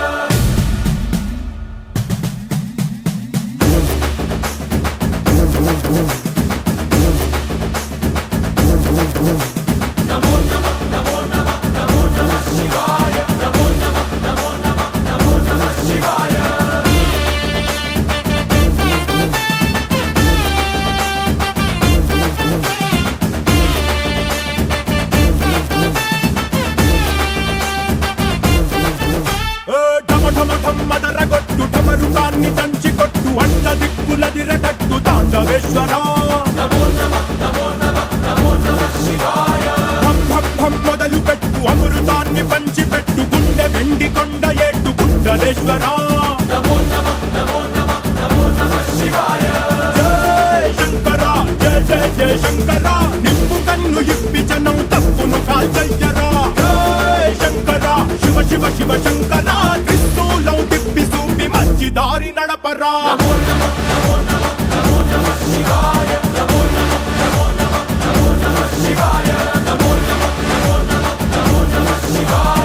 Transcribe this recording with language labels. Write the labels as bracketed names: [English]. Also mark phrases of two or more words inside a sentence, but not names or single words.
[Sanskrit] नमो नमः नमो नमः नमो नमः शिवाय। नमो नमः नमो नमः नमो नमः शिवाय। [Telugu] మదరగొట్టు ఢమరుకాన్ని దంచి కొట్టు అంత దిక్కులదిరగట్టు తాండవేశ్వర [Sanskrit] नमो नमः नमो नमः नमो नमः शिवाय। [Telugu] భం భం భం మొదలు పెట్టు అమృతాన్ని పంచి పెట్టు గుండె వెండి కొండ ఏట్టు గుండలేశ్వర [Sanskrit] नमो नमः नमो नमः नमो नमः शिवाय। [Telugu] జయ శంకర జయ జయ జయ శంకర నిప్పు కన్ను ఇప్పి జనం తప్పును కాల్చయ్యరా జయ శంకర శివ శివ శివ శంకర క్రిస్తూలం తిప్పి చూపి మంచి దారి నడపరా [Sanskrit] नमो नमः नमो नमः नमो नमः शिवाय। नमो नमः नमो नमः नमो नमः शिवाय। नमो नमः नमो नमः नमो नमः शिवाय।